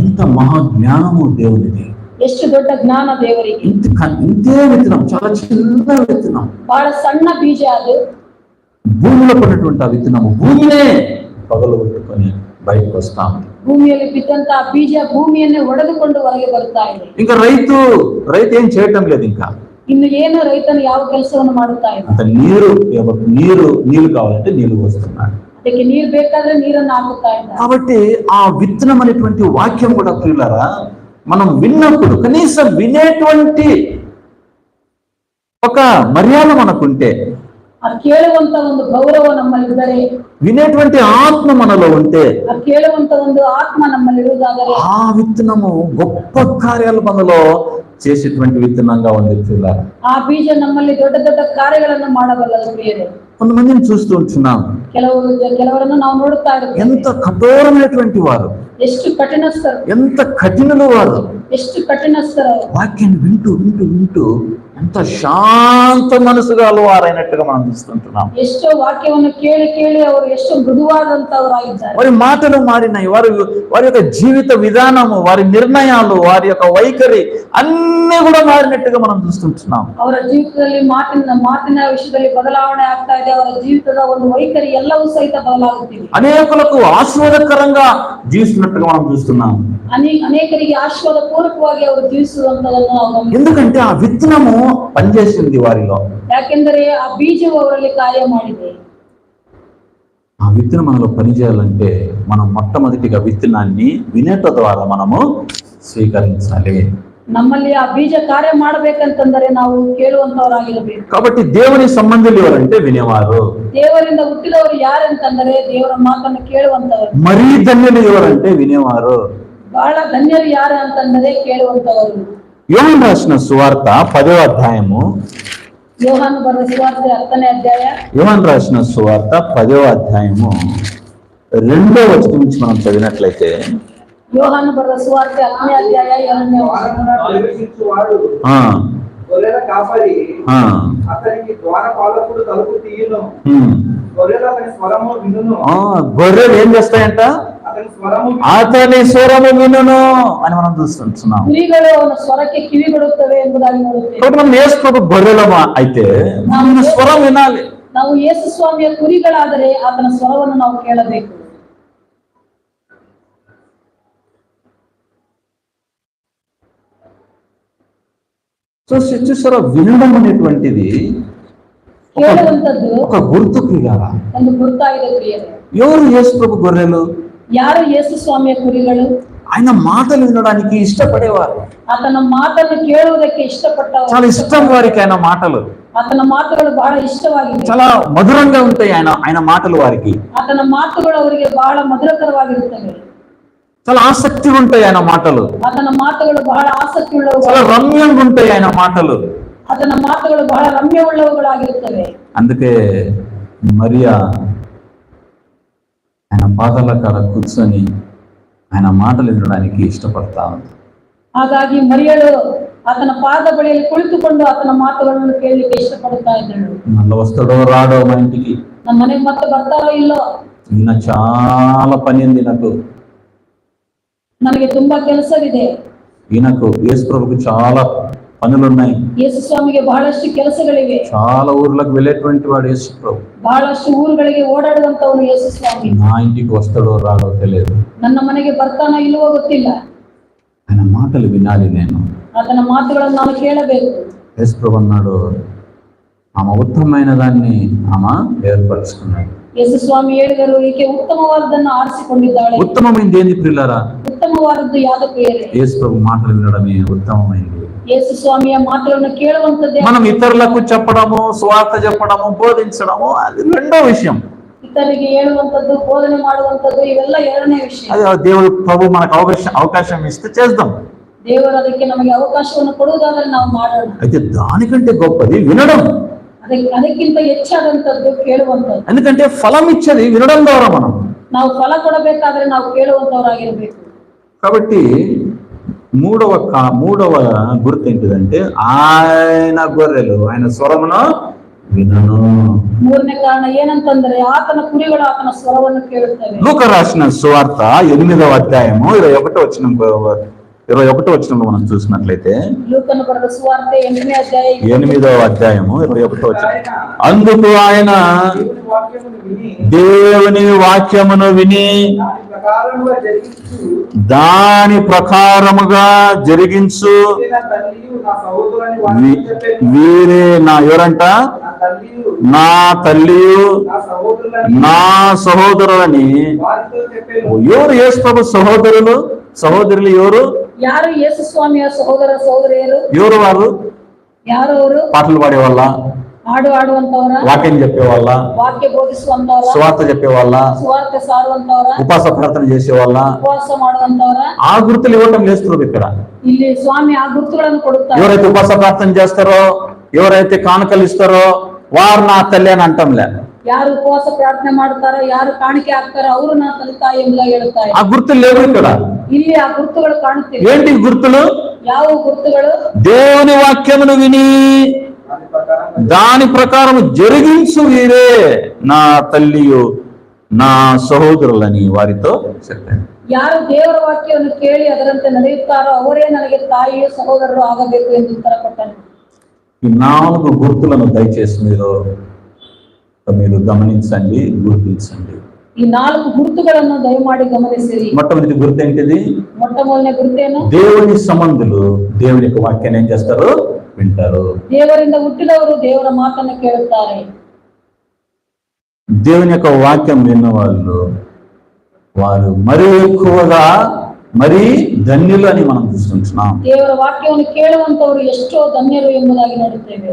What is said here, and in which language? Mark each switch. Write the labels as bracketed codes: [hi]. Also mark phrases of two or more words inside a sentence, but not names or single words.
[te] ఎంత మహాజ్ఞానము దేవునిది, [kn] ಎಷ್ಟು ದೊಡ್ಡ ಜ್ಞಾನ ದೇವರಿಗೆ. [te] ఇంతే విత్తనం, చాలా చిన్న విత్తనం, [kn] ಬಹಳ ಸಣ್ಣ ಬೀಜ. ಅದು [te] భూమిలో పడినటువంటి ఆ విత్తనము భూమినే పగలగొట్టుకొని బయటకు వస్తా ఉంది. [kn] ಭೂಮಿಯಲ್ಲಿ ಬಿದ್ದಂತ ಬೀಜ ಭೂಮಿಯನ್ನೇ ಒಡೆದುಕೊಂಡು ಹೊರಗೆ ಬರುತ್ತಾ ಇದೆ. [te] ఇంకా రైతు ఏం చేయటం లేదు. ఇంకా [kn] ಇನ್ನು ಏನು ರೈತನು ಯಾವ ಕೆಲಸವನ್ನು ಮಾಡುತ್ತಾ ಇಲ್ಲ. [te] అంత నీరు కావాలంటే నీళ్లు పోస్తున్నాడు. [kn] ಅದಕ್ಕೆ ನೀರು ಬೇಕಾದ್ರೆ ನೀರನ್ನು ಹಾಕುತ್ತಾ ಇದ್ದ. [te] కాబట్టి ఆ విత్తనం అనేటువంటి వాక్యం కూడా ప్రియులారా, మనం విన్నప్పుడు కనీసం వినేటువంటి ఒక మర్యాద మనకుంటే, [kn] ಆ ಕೇಳುವಂತ ಒಂದು ಗೌರವ ನಮ್ಮಲ್ಲಿದ್ದರೆ, [te] వినేటువంటి ఆత్మ మనలో ఉంటే, [kn] ಆ ಕೇಳುವಂತ ಒಂದು ಆತ್ಮ ನಮ್ಮಲ್ಲಿರುವುದಾದರೆ, [te] ఆ విత్తనము గొప్ప కార్యాలు మనలో చేసేటువంటి విత్తనంగా ఉంది ప్రియులారా. [kn] ಆ ಬೀಜ ನಮ್ಮಲ್ಲಿ ದೊಡ್ಡ ದೊಡ್ಡ ಕಾರ್ಯಗಳನ್ನು ಮಾಡಬಲ್ಲದು ಪ್ರಿಯರೇ. [te] కొంతమందిని చూస్తూ ఉంటున్నాం, [kn] ಕೆಲವರನ್ನು ನಾವು ನೋಡುತ್ತಾ ಇರುತ್ತೇವೆ. [te] ఎంత కఠోరమైనటువంటి వారు, [kn] ಎಷ್ಟು ಕಠಿಣಸ್ಥರು, [te] ఎంత కఠినలు వారు. [kn] ಎಷ್ಟು ಕಠಿಣಸ್ಥರು. [te] వాక్యాన్ని వింటూ వింటూ వింటూ ఎంత శాంత మనసు గలవారైనట్టుగా మనం చూస్తుంటున్నాం. [kn] ಎಷ್ಟೋ ವಾಕ್ಯವನ್ನು ಕೇಳಿ ಕೇಳಿ ಅವರು ಎಷ್ಟು ಮೃದುವಾದಂತವರಾಗಿದ್ದಾರೆ. [te] వారి మాటలు మారినాయి, వారి యొక్క జీవిత విధానము, వారి నిర్ణయాలు, వారి యొక్క వైఖరి అన్ని కూడా మారినట్టుగా మనం చూస్తుంటున్నాం. [kn] ಅವರ ಜೀವಿತದಲ್ಲಿ ಮಾತಿನ ವಿಷಯದಲ್ಲಿ ಬದಲಾವಣೆ ಆಗ್ತಾ ಇದೆ. ಅವರ ಜೀವಿತದ ಒಂದು ವೈಖರಿ ಎಲ್ಲವೂ ಸಹಿತ ಬದಲಾಗುತ್ತಿದೆ. [te] అనేకులకు ఆశీర్వాదకరంగా జీవిస్తున్నట్టుగా మనం చూస్తున్నాం. [kn] ಅನೇಕರಿಗೆ ಆಶೀರ್ವಾದ ಪೂರ್ವಕವಾಗಿ ಅವರು ಜೀವಿಸುವಂತದನ್ನು ನಾವು ಗಮನಿಸುತ್ತೇವೆ. [te] ఎందుకంటే ఆ విత్తనము పనిచేసింది వారిలో. [kn] ಯಾಕೆಂದರೆ ಆ ಬೀಜವು ಅವರಲ್ಲಿ ಕಾರ್ಯ ಮಾಡಿದೆ. [te] ఆ విత్తనం మనలో పనిచేయాలంటే మనం మొట్టమొదటిగా విత్తనాన్ని వినేట ద్వారా మనము స్వీకరించాలి. [kn] ನಮ್ಮಲ್ಲಿ ಆ ಬೀಜ ಕಾರ್ಯ ಮಾಡಬೇಕಂತಂದರೆ ನಾವು ಕೇಳುವಂತವರಾಗಿರಬೇಕು. [te] కాబట్టి దేవుని సంబంధులు ఎవరంటే వినేవారు. [kn] ದೇವರಿಂದ ಹುಟ್ಟಿದವರು ಯಾರಂತಂದರೆ ದೇವರ ಮಾತನ್ನು ಕೇಳುವಂತವರು. [te] మరీ ధన్యులు ఎవరంటే వినేవారు. [kn] ಬಹಳ ಧನ್ಯರು ಯಾರು ಅಂತಂದರೆ ಕೇಳುವಂತವರು. [te] యోహాను రాసిన సువార్త 10వ అధ్యాయము, [kn] ಯೋಹಾನು ಬರೆದ ಸುವಾರ್ತೆ 10ನೇ ಅಧ್ಯಾಯ, [te] యోహాను రాసిన సువార్త 10వ అధ్యాయము 2వ వచనం నుంచి మనం చదివినట్లయితే, [kn] ಯೋಹಾನು ಬರೆದ ಸುವಾರ್ತೆ 10ನೇ ಅಧ್ಯಾಯ 2ನೇ ವಚನ. [te] గొర్రెల కాపరి అతనికి ద్వారపాలకుడు తలుపు తీయును, గొర్రెలు అతని స్వరము వినును. గొర్రెలు ఏం చేస్తాయంట? అతని స్వరము వినును అని మనం చూస్తున్నాం. [kn] ಕುರಿಗಳು ಅವನ ಸ್ವರಕ್ಕೆ ಕಿವಿಗೊಡುತ್ತವೆ ಎಂಬುದಾಗಿ ನೋಡುತ್ತೇವೆ. [te] కాబట్టి మనం యేసు ప్రభు గొర్రెలమా అయితే మన స్వరం వినాలి. [kn] ನಾವು ಯೇಸು ಸ್ವಾಮಿಯ ಕುರಿಗಳಾದರೆ ಆತನ ಸ್ವರವನ್ನು ನಾವು ಕೇಳಬೇಕು. [te] చూసారా, వినడం అనేటువంటిది [kn] ಕೇಳುವಂತದ್ದು [te] ఒక గుర్తు ప్రియారా, [kn] ಒಂದು ಗುರುತಾಗಿದೆ ಪ್ರಿಯರೇ. [te] ఎవరు యేసు ప్రభు గొర్రెలు? [kn] ಯಾರು ಯೇಸು ಸ್ವಾಮಿಯ ಕುರಿಗಳು? [te] ఆయన మాటలు వినడానికి ఇష్టపడేవారు. [kn] ಆತನ ಮಾತನ್ನು ಕೇಳುವುದಕ್ಕೆ ಇಷ್ಟಪಟ್ಟವರು. [te] చాలా ఇష్టం వారికి ఆయన మాటలు. [kn] ಆತನ ಮಾತುಗಳು ಬಹಳ ಇಷ್ಟವಾಗಿವೆ. [te] చాలా మధురంగా ఉంటాయి ఆయన మాటలు వారికి. [kn] ಆತನ ಮಾತುಗಳು ಅವರಿಗೆ ಬಹಳ ಮಧುರಕರವಾಗಿರುತ್ತವೆ. [te] చాలా ఆసక్తిగా ఉంటాయి ఆయన మాటలు. [kn] ಆತನ ಮಾತುಗಳು ಬಹಳ ಆಸಕ್ತಿ ಉಳ್ಳವು. [te] చాలా రమ్యంగా ఉంటాయి ఆయన మాటలు. [kn] ಆತನ ಮಾತುಗಳು ಬಹಳ ರಮ್ಯವುಳ್ಳವುಗಳಾಗಿರುತ್ತವೆ. [te] అందుకే మరియా పాదాల కాడ కూర్చొని ఆయన మాటలు వినడానికి ఇష్టపడతా ఉంది. [kn] ಹಾಗಾಗಿ ಮರಿಯಳು ಆತನ ಪಾದ ಬಳಿಯಲ್ಲಿ ಕುಳಿತುಕೊಂಡು ಆತನ ಮಾತುಗಳನ್ನು ಕೇಳಲಿಕ್ಕೆ ಇಷ್ಟಪಡುತ್ತಾ ಇದ್ದಳು. [te] మళ్ళీ వస్తాడో రాడో మా ఇంటికి, [kn] ನಮ್ಮ ಮನೆಗೆ ಮತ್ತೆ ಬರ್ತಾರೋ ಇಲ್ಲೋ, [te] ఈయన చాలా పని ఉంది నాకు, [kn] ನನಗೆ ತುಂಬಾ ಕೆಲಸವಿದೆ. [te] ఈయనకు యేసు ప్రభుకు చాలా పనులున్నాయి, [kn] ಯೇಸು ಸ್ವಾಮಿಗೆ ಬಹಳಷ್ಟು ಕೆಲಸಗಳಿವೆ. [te] చాలా ఊర్లకు వెళ్ళేటువంటి వాడు యేసు ప్రభు. [kn] ಬಹಳಷ್ಟು ಊರುಗಳಿಗೆ ಓಡಾಡುವಂತವನು ಯೇಸು ಸ್ವಾಮಿ. [te] నా ఇంటికి వస్తాడో రాడో తెలియదు, [kn] ನನ್ನ ಮನೆಗೆ ಬರ್ತಾನೋ ಇಲ್ಲವೋ ಗೊತ್ತಿಲ್ಲ. [te] ఆయన మాటలు వినాలి నేను. [kn] ಆತನ ಮಾತುಗಳನ್ನು ನಾನು ಕೇಳಬೇಕು. [te] యేసు ప్రభు అన్నాడు, ఆమె ఉత్తమమైన దాన్ని ఆమె ఏర్పరచుకున్నాడు. [kn] ಯೇಸು ಸ್ವಾಮಿ ಹೇಳಿದರು, ಈಕೆ ಉತ್ತಮವಾದದ್ದನ್ನು ಆರಿಸಿಕೊಂಡಿದ್ದಾಳೆ. [te] ఉత్తమమైనది ఏంది ప్రియులారా? [kn] ಉತ್ತಮವಾದದ್ದು ಯಾವುದಕ್ಕೂ ಏರೆ [te] యేసు ప్రభు మాటలు వినడమే ఉత్తమమైనది. [kn] ಯೇಸು ಸ್ವಾಮಿಯ ಮಾತುಗಳನ್ನು ಕೇಳುವಂತದ್ದೇ. [te] మనం ఇతరులకు చెప్పడము, స్వార్థ చెప్పడము, బోధించడము అది రెండో విషయం. [kn] ಇತರಿಗೆ ಹೇಳುವಂತದ್ದು, ಬೋಧನೆ ಮಾಡುವಂತದ್ದು ಇವೆಲ್ಲ ಎರಡನೇ ವಿಷಯ. [te] అది దేవుడు ప్రభు మనకు అవకాశం ఇస్తే చేద్దాం. [kn] ದೇವರು ಅದಕ್ಕೆ ನಮಗೆ ಅವಕಾಶವನ್ನು ಕೊಡುವುದಾದರೆ ನಾವು ಮಾಡೋಣ. [te] అయితే దానికంటే గొప్పది వినడం. [kn] ಅದಕ್ಕಿಂತ ಹೆಚ್ಚಾದಂತದ್ದು ಕೇಳುವಂತದ್ದು. [te] ఎందుకంటే ఫలం ఇచ్చేది వినడం ద్వారా మనం. [kn] ನಾವು ಫಲ ಕೊಡಬೇಕಾದ್ರೆ ನಾವು ಕೇಳುವಂತವರಾಗಿರ್ಬೇಕು. [te] కాబట్టి మూడవ గుర్తు ఏంటిదంటే ఆయన గొర్రెలు ఆయన స్వరమును వినను. [kn] ಮೂರನೇ ಕಾರಣ ಏನಂತಂದ್ರೆ ಆತನ ಕುರಿಗಳು ಆತನ ಸ್ವರವನ್ನು ಕೇಳುತ್ತವೆ. [te] లూకా రాసిన సువార్త 8వ అధ్యాయము 21వ వచనంలో మనం చూసినట్లయితే, [kn] ಲೂಕನು ಬರೆದ ಸುವಾರ್ತೆ 8ನೇ ಅಧ್ಯಾಯ [te] 8వ అధ్యాయము 21వ వచనం, అందుకు ఆయన దేవుని వాక్యమును విని దాని ప్రకారముగా జరిగించు వీరే ఎవరంట? నా తల్లియు నా సహోదరులని. ఎవరు యేసు ప్రభు సహోదరులు ఎవరు? [kn] ಯಾರು ಯೇಸು ಸ್ವಾಮಿಯ ಸಹೋದರ ಸಹೋದರಿಯರು? [te] ఎవరు వారు? [kn] ಯಾರು ಅವರು? [te] పాటలు పాడేవాళ్ళ, [kn] ಹಾಡು ಆಡುವಂತವರ, [te] వాక్యం చెప్పేవాళ్ళ, [kn] ವಾಕ್ಯ ಬೋಧಿಸುವಂತವರ, [te] సువార్త చెప్పేవాళ్ళ, [kn] ಸುವಾರ್ತೆ ಸಾರುವಂತವರ, [te] ఉపాస ప్రార్థన చేసేవాళ్ళ. [kn] ಉಪವಾಸ ಮಾಡುವಂತವರ. [te] ఆ గుర్తులు ఇవ్వటం లేదు ఇక్కడ. [kn] ಇಲ್ಲಿ ಸ್ವಾಮಿ ಆ ಗುರುತುಗಳನ್ನು ಕೊಡುತ್ತಾರೆ. [te] ఎవరైతే ఉపాస ప్రార్థన చేస్తారో, ఎవరైతే కానుకలు ఇస్తారో వారు నా తల్లి అని అంటంలే. [kn] ಯಾರು ಉಪವಾಸ ಪ್ರಾರ್ಥನೆ ಮಾಡುತ್ತಾರೋ, ಯಾರು ಕಾಣಿಕೆ ಹಾಕ್ತಾರೋ ಅವರು [te] నా తల్లి [kn] తాయి ಎಂಬುದಾಗಿ ಹೇಳುತ್ತಾರೆ. [te] ఆ గుర్తులు లేవు ఇక్కడ. [kn] ಇಲ್ಲಿ ಆ ಗುರುತುಗಳು ಕಾಣುತ್ತಿವೆ. [te] ఏంటి గుర్తులు? [kn] ಯಾವ ಗುರುತುಗಳು? [te] దేవుని వాక్యమును విని దాని ప్రకారం జరిగించు వీరే నా తల్లియు నా సహోదరులని వారితో చెప్పాను. [kn] ಯಾರು ದೇವರ ವಾಕ್ಯವನ್ನು ಕೇಳಿ ಅದರಂತೆ ನಡೆಯುತ್ತಾರೋ ಅವರೇ ನನಗೆ ತಾಯಿಯು ಸಹೋದರರು ಆಗಬೇಕು ಎಂದು ಉತ್ತರ ಕೊಟ್ಟನು. [te] ఈ 4 గుర్తులను దయచేసి మీరు గమనించండి, గుర్తించండి. [kn] ಈ 4 ಗುರುತುಗಳನ್ನು ದಯಮಾಡಿ ಗಮನಿಸಿರಿ. [te] మొట్టమొదటి గుర్తు ఏంటిది? [kn] ಮೊಟ್ಟ ಮೊದಲನೇ ಗುರುತೇನು? [te] దేవుని సంబంధులు దేవుని యొక్క వాక్యాన్ని ఏం చేస్తారు? వింటారు. [kn] ದೇವರಿಂದ ಹುಟ್ಟಿದವರು ದೇವರ ಮಾತನ್ನು ಕೇಳುತ್ತಾರೆ. [te] దేవుని యొక్క వాక్యం విన్న వారు మరీ ఎక్కువగా మరీ ధన్యులు అని మనం చూస్తున్నాం. [kn] ದೇವರ ವಾಕ್ಯವನ್ನು ಕೇಳುವಂತವರು ಎಷ್ಟೋ ಧನ್ಯರು ಎಂಬುದಾಗಿ ನೋಡುತ್ತೇವೆ.